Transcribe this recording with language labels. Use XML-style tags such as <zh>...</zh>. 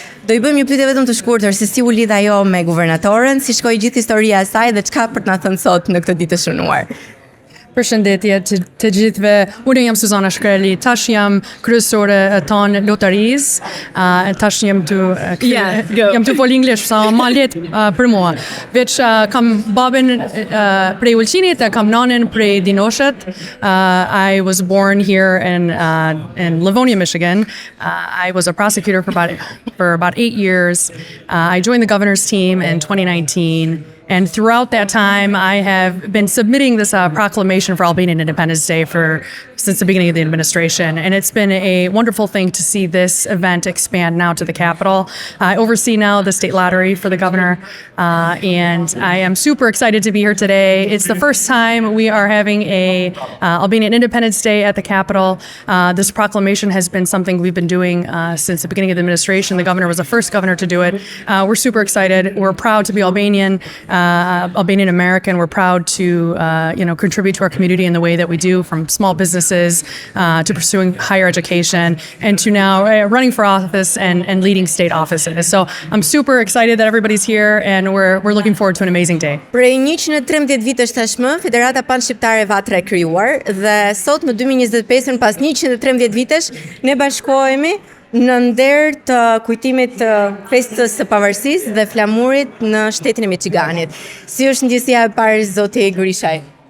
<sq>Do i bëjmë një pyetje vetëm të shkurtër se si u lidh ajo me guvernatorën, si shkoi gjithë historia e saj dhe çka për të na thënë sot në këtë ditë të shënuar. Përshëndetje të gjithëve, unë jam Suzana Shkreli, tash jam kryesore e tonë lotarisë, tash jam të fol anglisht, sa ma lehtë për mua. Veç kam babën prej Ulqinit, kam nanën prej Dinoshet.</sq> <en>I was born here in Livonia, Michigan. I was a prosecutor for about 8 years. I joined the governor's team in 2019. And throughout that time, I have been submitting this proclamation for Albanian Independence Day since the beginning of the administration. And it's been a wonderful thing to see this event expand now to the Capitol. I oversee now the state lottery for the governor, and I am super excited to be here today. It's the first time we are having a Albanian Independence Day at the Capitol. This proclamation has been something we've been doing since the beginning of the administration. The governor was the first governor to do it. We're super excited. We're proud to be Albanian American. We're proud to contribute to our community in the way that we do, from small businesses to pursuing higher education and to now running for office and leading state offices. So I'm super excited that everybody's here and we're looking forward to an amazing day.</en> <sq>Prej 113 vitesh tashmë, Federata Panshqiptare Vatra e krijuar dhe sot në 2025 pas 113 vitesh ne bashkohemi në nder të kujtimit të festës së pavarësisë dhe flamurit në shtetin e Michiganit. Si është ndjesia e parë, zoti Grishaj?</sq>